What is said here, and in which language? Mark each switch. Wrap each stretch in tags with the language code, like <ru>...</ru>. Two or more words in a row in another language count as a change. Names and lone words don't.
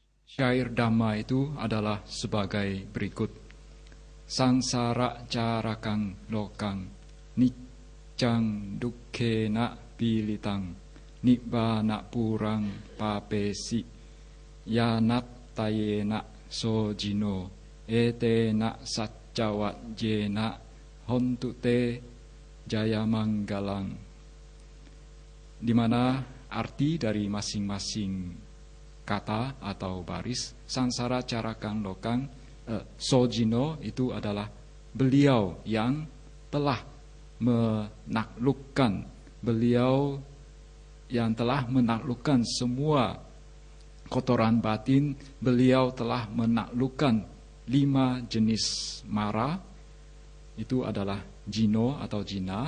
<id>Syair Dhamma itu adalah sebagai berikut.</id> <pi>Sangsara carakang lokang, nicang dukkena pilitang, nibbana purang papesi, yanat tayena sojino, etena saccawat jena, hontu te jaya manggalang.</pi> <id>Di mana arti dari masing-masing kata atau baris,</id> <pi>sangsara carakang lokang,</pi> <id>sojino itu adalah beliau yang telah menaklukkan, beliau yang telah menaklukkan semua kotoran batin, beliau telah menaklukkan 5 jenis mara, itu adalah jino atau jina.</id>